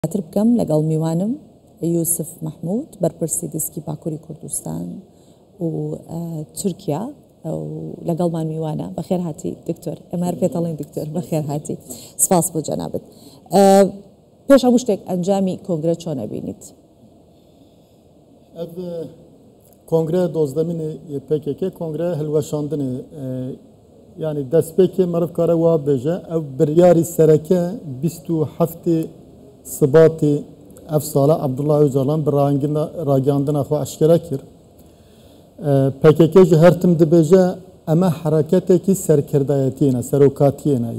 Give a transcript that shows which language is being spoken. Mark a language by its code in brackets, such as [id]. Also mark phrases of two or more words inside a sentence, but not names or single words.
[ckb] بکەم لەگەڵ میوانم یوسف محمود بەرپرسی دیسکی باکووری کوردستان و تورکیا لەگەڵمان میوانە بەخێر هاتی دکتۆر ئێمە هەر پێتەڵێن دکتۆر بەخێر هاتی سپاس بۆ جەنابەت پێش هەموو شتێک ئەنجامی کۆنگرە چۆنە بینیت کۆنگرە دۆزدەمینی PKK کۆنگرە هەلوەشاندنی [ku] yani destpêkê merivkare wa bêje ew biryarî sereke 27 Sibatê ev sala Abdullah Öcalan bi ragiyandina xwe eşkere kir. PKK ji her tim dibêje em hereketekî serkirdayetiyê ne, serokatiyê ne.